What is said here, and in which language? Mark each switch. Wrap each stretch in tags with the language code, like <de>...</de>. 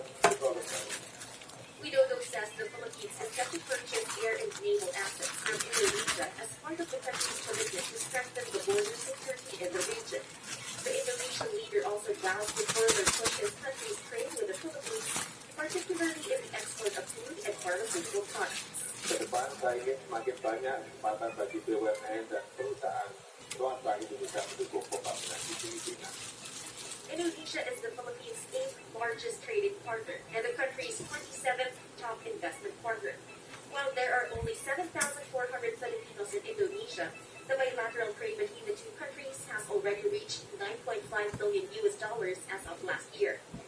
<en>says the Philippines is set to purchase air and naval assets from Indonesia as part of the country's commitment to strengthen the border security in the region. The Indonesian leader also vows to further push his country's trade with the Philippines, particularly in the export of food and pharmaceutical products.</en> <id>Ke depan saya ingin semakin banyak kesempatan bagi BUMN dan perusahaan swasta Indonesia mendukung pembangunan di Filipina.</id> <en>Indonesia is the Philippines' 8th largest trading partner and the country's 27th top investment partner. While there are only 7,400 Filipinos in Indonesia, the bilateral trade between the two countries has already reached $9.5 billion as of last year.</en>